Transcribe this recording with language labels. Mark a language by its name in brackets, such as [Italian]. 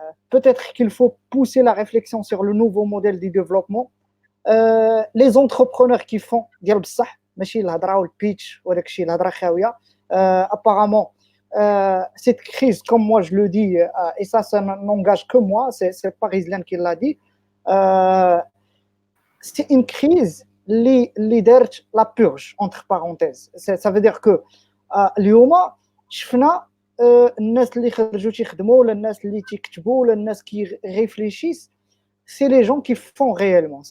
[French] peut-être qu'il faut pousser la réflexion sur le nouveau modèle de développement. Les entrepreneurs qui font [Arabic] ديال بصح ماشي الهضره والبيتش وداك الشيء الهضره خاويه. [French] Apparemment cette crise, comme moi je le dis, et ça n'engage que moi, c'est pas Rizlan qui l'a dit, c'est une crise [Arabic] اللي دارت [French] la purge entre parenthèses. Ça veut dire que [Arabic] اليوم شفنا الناس اللي خرجوا تيخدموا ولا الناس [French] اللي تيكتبوا ولا الناس qui réfléchissent, c'est les gens qui font réellement.